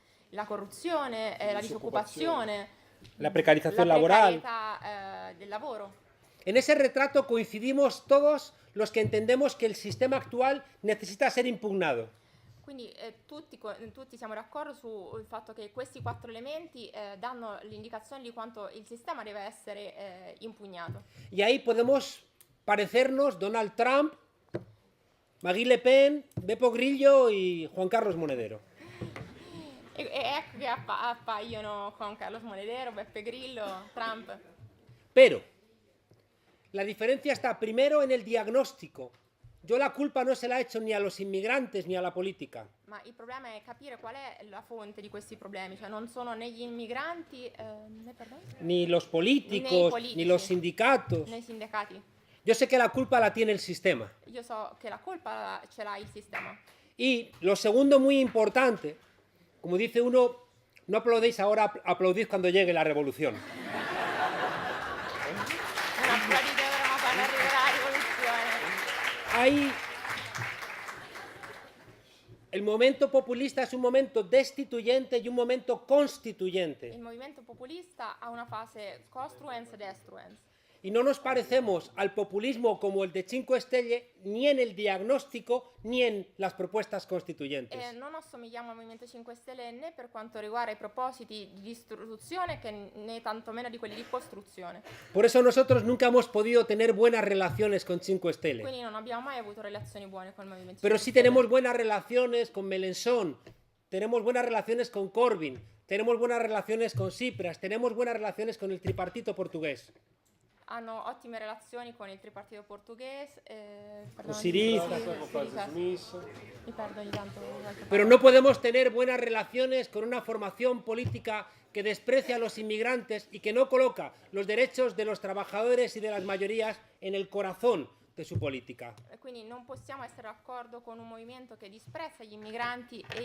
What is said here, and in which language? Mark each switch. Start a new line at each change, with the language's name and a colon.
Italian: la corruzione, la disoccupazione,
Spanish: la precarización la laboral.
Italian: precarietà del lavoro.
Spanish: En ese retrato coincidimos todos los que entendemos que el sistema actual necesita ser impugnado.
Italian: Quindi tutti siamo d'accordo sul fatto che questi 4 elementi danno l'indicazione di quanto il sistema deve essere impugnato.
Spanish: Y ahí podemos parecernos Donald Trump, Marine Le Pen, Beppe Grillo y Juan Carlos Monedero.
Italian: E ecco che appaiono Juan Carlos Monedero, Beppe Grillo, Trump.
Spanish: Pero la diferencia está primero en el diagnóstico. Yo la culpa no se la he hecho ni a los inmigrantes ni a la política.
Italian: Ma il problema è capire qual è la fonte di questi problemi, cioè non sono né gli immigranti,
Spanish: Ni los políticos, ni los sindicatos.
Italian: né i sindacati.
Spanish: Yo sé que la culpa la tiene el sistema.
Italian: Io so che la colpa ce l'ha il sistema.
Spanish: Y lo segundo muy importante, como dice uno, no aplaudéis ahora, aplaudid cuando llegue la revolución.
Italian: Non applaudite ora, ma quando arriverà la rivoluzione.
Spanish: Ahí el momento populista es un momento destituyente y un momento constituyente.
Italian: Il movimento populista ha una fase costruens e destruens.
Spanish: Y no nos parecemos al populismo como el de Cinque Stelle ni en el diagnóstico ni en las propuestas constituyentes.
Italian: E non assomigliamo al Movimento 5 Stelle né per quanto riguarda i propositi di distruzione né tantomeno di quelli di costruzione.
Spanish: Por eso nosotros nunca hemos podido tener buenas relaciones con Cinque Stelle.
Italian: Quindi non abbiamo mai avuto relazioni buone con il Movimento 5
Spanish: Pero sí
Italian: Stelle.
Spanish: tenemos buenas relaciones con Mélenchon, tenemos buenas relaciones con Corbyn, tenemos buenas relaciones con Tsipras, tenemos buenas relaciones con el tripartito portugués.
Italian: Hanno ottime relazioni con il tripartito portoghese, Con Syriza, Smith. mi perdo ogni tanto qualche
Spanish: Pero no podemos tener buenas relaciones con una formación política que desprecia a los inmigrantes y que no coloca los derechos de los trabajadores y de las mayorías en el corazón de su política.
Italian: Quindi non possiamo essere d'accordo con un movimento che disprezza gli immigranti